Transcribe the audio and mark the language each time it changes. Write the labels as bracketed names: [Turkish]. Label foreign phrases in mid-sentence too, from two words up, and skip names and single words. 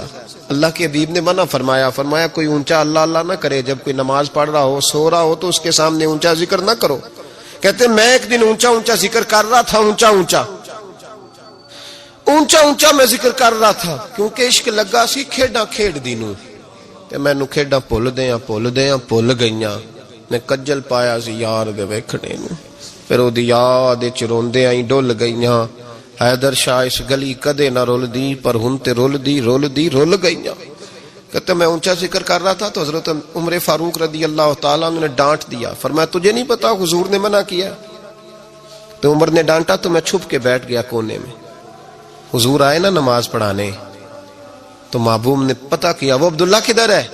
[Urdu] اللہ کے حبیب نے منع فرمایا، فرمایا کوئی اونچا اللہ اللہ نہ کرے، جب کوئی نماز پڑھ رہا ہو سو رہا ہو تو اس کے سامنے اونچا ذکر نہ کرو. کہتے میں ایک دن اونچا اونچا ذکر کر رہا تھا، اونچا اونچا میں ذکر کر رہا تھا، کیونکہ [Punjabi] عشق لگا سی کھیڈاں کھیڈ دی نوں، تے مینوں کھیڈاں بھل گئیاں. میں کجل پایا سی یار دے ویکھنے نوں، پھر او دی یاد وچ روندے آئی ڈل گئیاں. حیدر شاہ اس گلی کدے نہ رول دی، پر ہن تے رول گئیاں. [Urdu] کہتے میں اونچا ذکر کر رہا تھا تو حضرت عمر فاروق رضی اللہ تعالیٰ نے ڈانٹ دیا. فرمایا تجھے نہیں پتا حضور نے منع کیا؟ تو عمر نے ڈانٹا تو میں چھپ کے بیٹھ گیا کونے میں. حضور آئے نا نماز پڑھانے تو محبوب نے پتا کیا وہ عبداللہ کدھر ہے.